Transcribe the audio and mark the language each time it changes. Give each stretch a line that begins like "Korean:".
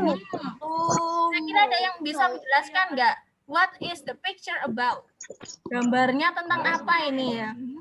Indonesian: Saya kira ada yang bisa menjelaskan nggak?
English: What is the picture about?
Indonesian: Gambarnya tentang apa ini ya?